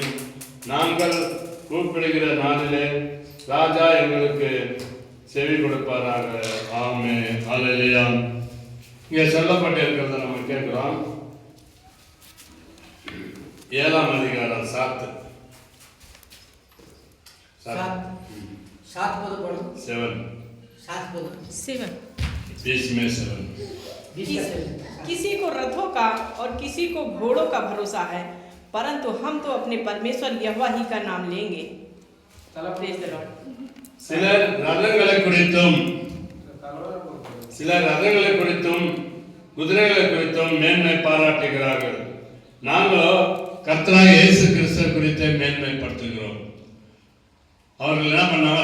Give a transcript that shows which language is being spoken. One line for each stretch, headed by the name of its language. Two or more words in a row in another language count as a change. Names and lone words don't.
Tamil: நாங்கள் கூப்பிடுகிற நாளிலே ராஜா எங்களுக்கு செவி கொடுப்பாராக. ஆமென். ஹல்லேலூயா. இங்கே சொல்லப்பட்டிருக்கிறத நம்ம கேட்கிறோம். 7ஆம் அதிகாரம் 7
Hindi: किसी को रथों का और किसी को घोड़ों का भरोसा है, परंतु हम तो अपने परमेश्वर यहोवा ही का नाम लेंगे.
Tamil: சிலர் ரதங்களை குறித்தும் குதிரைகளை குறித்தும் மேன்மை பாராட்டுகிறார்கள். நாங்களோ கர்த்தராகிய இயேசு கிறிஸ்து குறித்து மேன்மைப்படுத்துகிறோம். அவர்கள் என்ன பண்ணாங்க?